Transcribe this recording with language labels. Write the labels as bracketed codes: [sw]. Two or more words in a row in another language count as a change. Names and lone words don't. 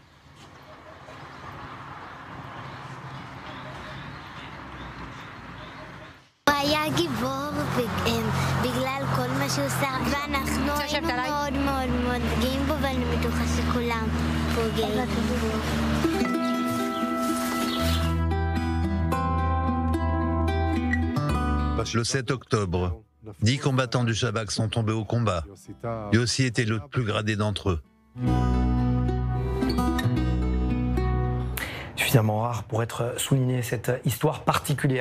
[he] הוא היה גיבור בגלל כל מה שהוא עושה, ואנחנו היינו מאוד מאוד מאוד גאים בו, ואני בטוחה שכולם פה גאים בו. [fr] Le 7 octobre, 10 combattants du Shabak sont tombés au combat. Lui aussi était le plus gradé d'entre eux. Suffisamment rare pour être souligné, cette histoire particulière.